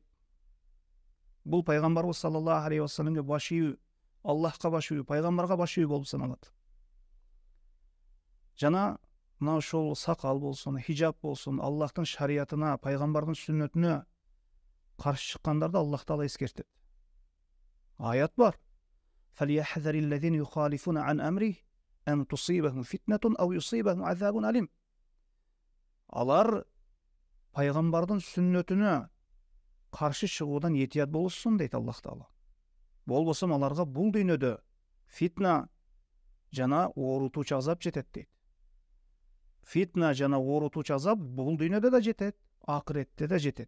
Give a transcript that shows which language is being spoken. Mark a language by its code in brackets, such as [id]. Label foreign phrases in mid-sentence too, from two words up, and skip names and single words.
[ky] Бул пайгамбарыбыз [ar] صلى الله عليه وسلم [ky] баш ийүү, Аллахка баш ийүү, пайгамбарга баш ийүү болуп саналат. Жана мына ошол сакал болсун, хижаб болсун, Аллахтын шариятына, пайгамбардын сүннөтүнө каршы чыккандарды Аллах таала эскертет. Аят бар. [ar] فَلْيَحْذَرِ الَّذِينَ يُخَالِفُونَ عَنْ أَمْرِهِ أَنْ تُصِيبَهُمْ فِتْنَةٌ أَوْ يُصِيبَهُمْ عَذَابٌ أَلِيمٌ. [ky] Алар пайгамбардын сүннөтүнө каршы чыгуудан этият болушсун дейт Аллах таала. Болбосо аларга бул дүйнөдө фитна жана оорутуучу азап жетет дейт. Фитна жана оорутуучу азап бул дүйнөдө да жетет, акыретте да жетет.